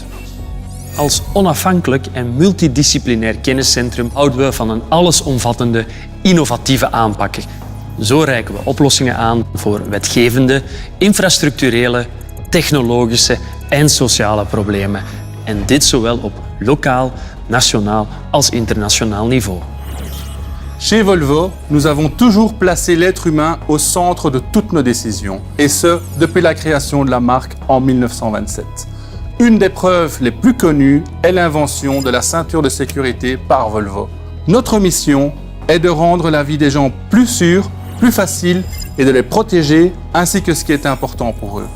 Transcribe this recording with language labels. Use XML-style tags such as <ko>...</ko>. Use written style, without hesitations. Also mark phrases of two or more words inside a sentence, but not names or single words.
<nl>Als onafhankelijk en multidisciplinair kenniscentrum houden we van een allesomvattende, innovatieve aanpak. Zo reiken we oplossingen aan voor wetgevende, infrastructurele, technologische en sociale problemen. En dit zowel op lokaal, nationaal als internationaal niveau.</nl> <fr>Chez Volvo, nous avons toujours placé l'être humain au centre de toutes nos décisions, et ce, depuis la création de la marque en 1927. Une des preuves les plus connues est l'invention de la ceinture de sécurité par Volvo. Notre mission est de rendre la vie des gens plus sûre, plus facile et de les protéger ainsi que ce qui est important pour eux.</fr>